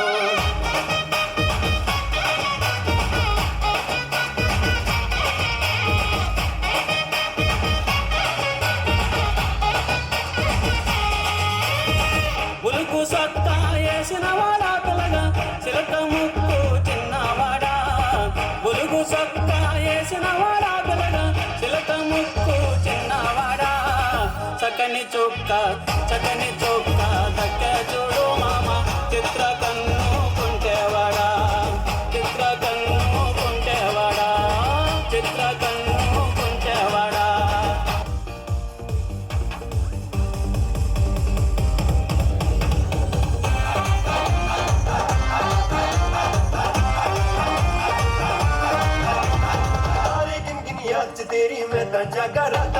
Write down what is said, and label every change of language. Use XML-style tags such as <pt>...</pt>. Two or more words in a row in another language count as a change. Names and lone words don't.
<te>ఉలుకు సత్తా వేసిన వాడా పిల్లగా చిలక ముక్కు చిన్నవాడా ఉలుగు సత్తా వేసిన వాడా పిల్లగా చిలక ముక్కు చిన్నవాడా చక్కని చొక్క దక్క చూడు మామ చిత్ర కన్ను కుంటేవాడా చిత్ర కన్ను కుంటేవాడా చిత్ర కన్ను కుంటేవాడా</te> <pa>ਤਾਰੇ ਗਿਣਗਿਣ ਯਾਦ ਚ ਤੇਰੀ ਮੈਂ ਤਾਂ ਜਾਗਾ ਰਾਤਾਂ</pa>